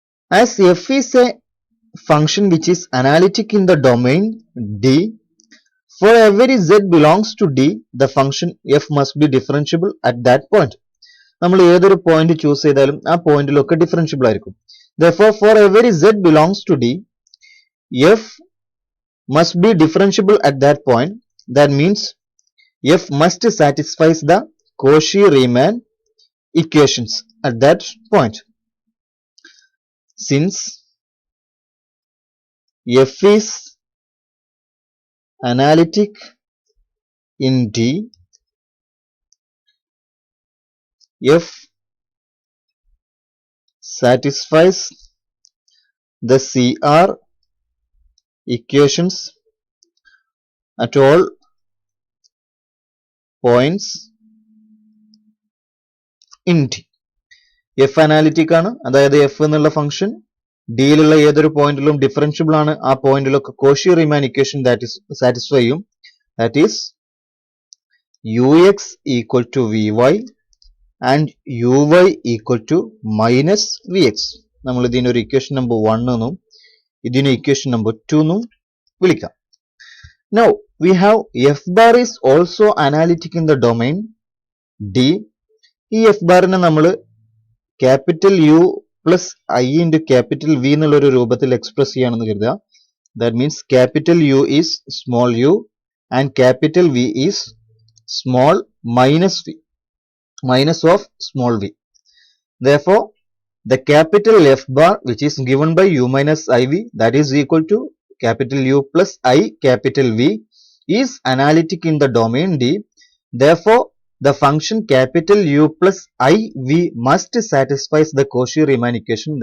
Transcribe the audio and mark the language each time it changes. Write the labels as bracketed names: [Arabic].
[English] As f is a function which is analytic in the domain D, for every z belongs to D, the function f must be differentiable at that point. [Malayalam] നമ്മൾ ഏതൊരു point choose ചെയ്താലും ആ പോയിന്റിലൊക്കെ differentiable ആയിരിക്കും. [English] Therefore, for every z belongs to D, f must be differentiable at that point. That means f must satisfy the Cauchy-Riemann equations at that point. Since f is analytic in D, f satisfies the CR equations at all points in D. [Malayalam] f analytic ആണ്, അതായത് f എന്നുള്ള function ഡിയിലുള്ള ഏതൊരു പോയിന്റിലും differentiable ആണ്, ആ പോയിന്റിലൊക്കെ Cauchy റിമാൻ equation satisfy ചെയ്യും. [English] That is u x equal to v y and u y equal to minus v x. [Malayalam] നമ്മൾ ഇതിനൊരു ഇക്വേഷൻ നമ്പർ 1 എന്നും ഇതിനെ ഇക്വേഷൻ നമ്പർ 2 എന്നും വിളിക്കാം. [English] Now we have f bar is also analytic in the domain D. [Malayalam] ഈ F ബാറിനെ നമ്മൾ capital U plus I into capital V എന്നുള്ള ഒരു രൂപത്തിൽ എക്സ്പ്രസ് ചെയ്യാണെന്ന് കരുതുക. [English] That means capital u is small u and capital v is small minus v, minus of small v. Therefore, the capital F bar which is given by u minus iv, that is equal to capital U plus I capital V, is analytic in the domain D. Therefore, the function capital U plus I V must satisfy the Cauchy-Riemann equation.